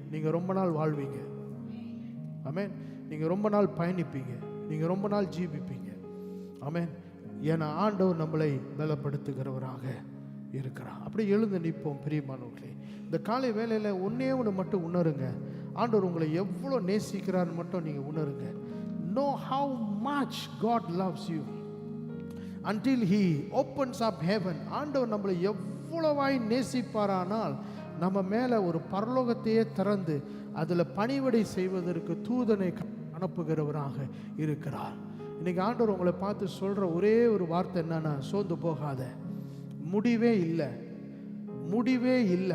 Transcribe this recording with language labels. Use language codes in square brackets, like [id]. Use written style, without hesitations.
[ta] நீங்க ரொம்ப நாள் வாழ்வீங்க. ஆமென். நீங்க ரொம்ப நாள் பயணிப்பீங்க, நீங்க ரொம்ப நாள் ஜீவிப்பீங்க. ஆமென். ஏன்னா ஆண்டவர் நம்மளை பலப்படுத்துகிறவராக இருக்கிறார். அப்படி எழுந்து நிற்போம் பிரியமானவர்களே. இந்த காலை வேளையில் ஒன்னே ஒன்று மட்டும் உணருங்க. ஆண்டவர் உங்களை எவ்வளோ நேசிக்கிறான்னு மட்டும் நீங்கள் உணருங்க. [en] Know how much God loves you until He opens up heaven. [ta] ஆண்டவர் நம்மளை எவ்வளவாய் நேசிப்பாரானால் நம்ம மேலே ஒரு பரலோகத்தையே திறந்து அதில் பணிவிடை செய்வதற்கு தூதனை அனுப்புகிறவராக இருக்கிறார். இன்னைக்கு ஆண்டவர் உங்களை பார்த்து சொல்கிற ஒரே ஒரு வார்த்தை என்னன்னா, சோர்ந்து போகாத, முடிவே இல்லை, முடிவே இல்லை.